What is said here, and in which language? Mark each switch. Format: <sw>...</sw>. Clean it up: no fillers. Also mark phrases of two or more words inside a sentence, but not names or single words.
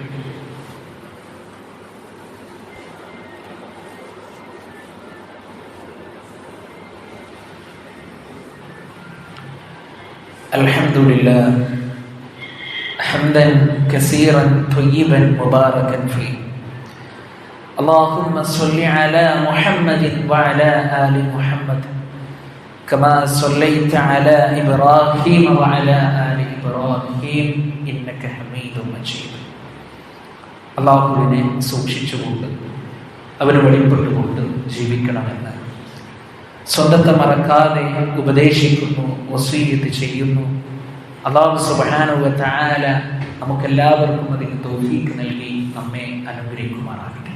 <ar>الحمد لله حمدا كثيرا طيبا مباركا فيه. اللهم صل على محمد وعلى آل محمد كما صليت على إبراهيم وعلى آل إبراهيم إنك حميد مجيد.</ar> <ml>അല്ലാഹുവിനെ സൂക്ഷിച്ചുകൊണ്ട് അവന് വഴിപ്പെട്ടുകൊണ്ട് ജീവിക്കണമെന്ന് സ്വന്തത്തെ മറക്കാതെ ഉപദേശിക്കുന്നു, വസീയത്ത് ചെയ്യുന്നു. അല്ലാഹു സുബ്ഹാനഹു വ തആല നമുക്കെല്ലാവർക്കും അതിന് തൗഫീഖ് നൽകി നമ്മെ അനുഗ്രഹിക്കുമാറാകട്ടെ.</ml>